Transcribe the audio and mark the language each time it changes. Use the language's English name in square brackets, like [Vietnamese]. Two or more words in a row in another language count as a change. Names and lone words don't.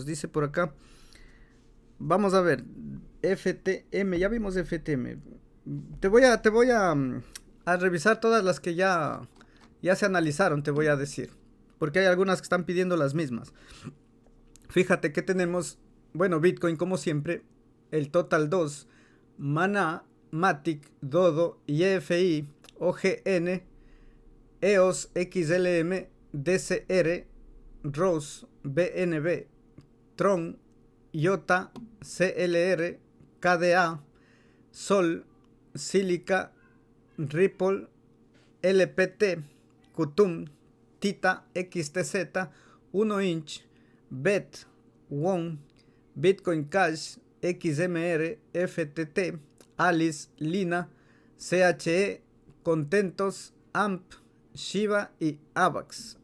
[Spanish] Dice por acá, vamos a ver, FTM, ya vimos FTM. Te voy a revisar todas las que ya se analizaron, te voy a decir, porque hay algunas que están pidiendo las mismas. Fíjate que tenemos, bueno, Bitcoin como siempre, el Total 2, Mana, Matic, Dodo, YFI, OGN, EOS, XLM, DCR, Rose, BNB, Tron, IOTA, CLR, KDA, Sol, Silica, Ripple, LPT, Kutum, Tita, XTZ, 1 inch, BET, WON, Bitcoin Cash, XMR, FTT, Alice, Lina, CHE, Contentos, AMP, Shiba y AVAX.